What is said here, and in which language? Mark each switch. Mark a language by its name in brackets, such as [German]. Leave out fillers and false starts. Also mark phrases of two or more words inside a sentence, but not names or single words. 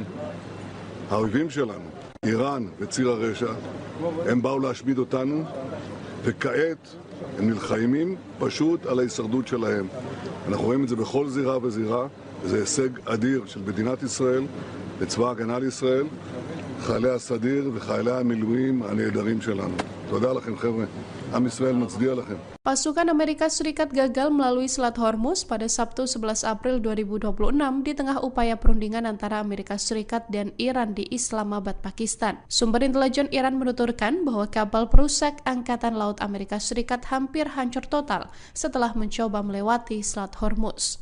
[Hebrew] האויבים שלנו, איראן וציר הרשע, הם באו להשמיד אותנו, וכעת הם נלחמים פשוט על ההישרדות שלהם. אנחנו רואים את זה בכל זירה וזירה, וזה הישג אדיר של מדינת ישראל, לצבא ההגנה לישראל, חיילי הסדיר וחיילי המילואים הנהדרים שלנו. תודה לכם חבר'ה, עם ישראל מצדיע לכם. [Indonesian] Pasukan Amerika Serikat gagal melalui Selat Hormuz pada Sabtu 11 April 2026 di tengah upaya perundingan antara Amerika Serikat dan Iran di Islamabad, Pakistan. Sumber intelijen Iran menuturkan bahwa kapal perusak Angkatan Laut Amerika Serikat hampir hancur total setelah mencoba melewati Selat Hormuz.